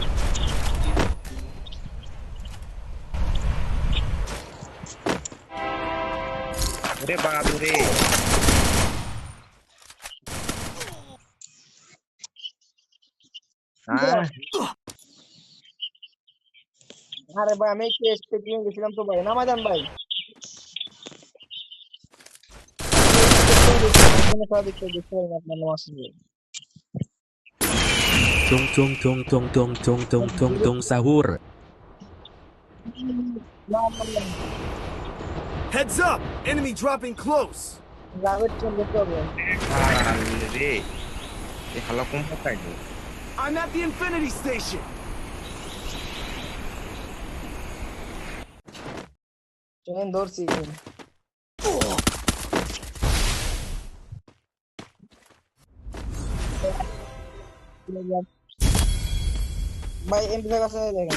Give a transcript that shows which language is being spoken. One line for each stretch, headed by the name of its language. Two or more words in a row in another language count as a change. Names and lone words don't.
Bangla: ওরে বাবুরে হ্যাঁ আরে ভাই আমি একটু এক্সপেক্টিং গেছিলাম তো ভাই, নামাই দেন ভাই। Tung tung tung tung tung tung tung tung tung sahur.
English: Heads up. Enemy dropping close.
Bangla: রে এ হালা কম পাই
English: I'm at the Infinity Station.
Bangla: ট্রেন ধরছি। ভাই এমপি5 আছে দেখেন।